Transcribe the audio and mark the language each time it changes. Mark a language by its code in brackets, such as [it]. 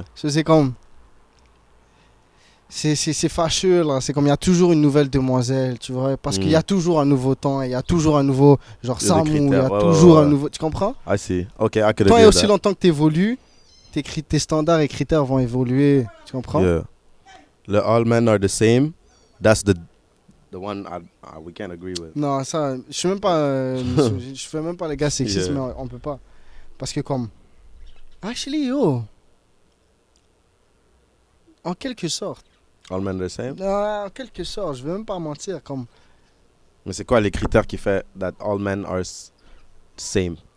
[fr] C'est comme... C'est fâcheux, là. C'est comme il y a toujours une nouvelle demoiselle, tu vois. Parce qu'il y a toujours un nouveau temps, il y a toujours un nouveau... Genre Samu, il y a toujours un nouveau... Tu comprends? [en] I see. Ok, I could [fr] Tant et [en] agree [fr] aussi longtemps que tu évolues, tes standards et critères vont évoluer. Tu comprends? [en] Yeah. Le all men are the same. That's the one we can't agree with. [fr] Non, ça... Je suis même pas... je fais même pas les gars sexistes, mais on peut pas. Parce que comme... Actually, yo... En quelque sorte. [en] All men are the same? [fr] En quelque sorte, je vais même pas mentir. Comme... Mais c'est quoi les critères qui fait [en] that all men are same?